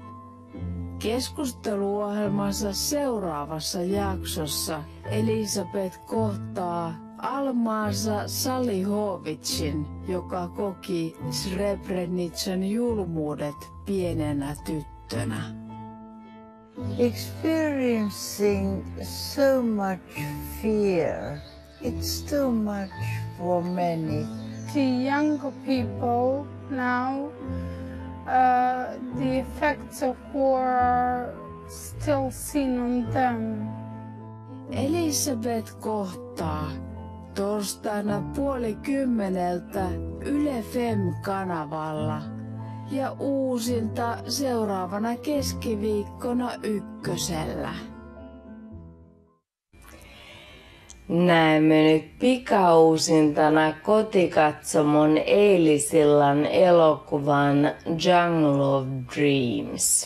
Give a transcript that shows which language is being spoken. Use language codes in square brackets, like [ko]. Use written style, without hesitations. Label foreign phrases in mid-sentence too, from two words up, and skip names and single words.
[fi] Keskusteluohjelmansa seuraavassa jaksossa Elisabeth kohtaa Almaza Salihovicin, joka koki Srebrenican julmuudet pienenä tyttönä. [en] Experiencing so much fear, it's too much for many. The younger people now, the effects of war are still seen on them. [fi] Elisabeth kohtaa torstaina 9:30 Yle Fem-kanavalla ja uusinta seuraavana keskiviikkona Ykkösellä. Näemme nyt pikauusintana kotikatsomon eilisillan elokuvan Jungle of Dreams.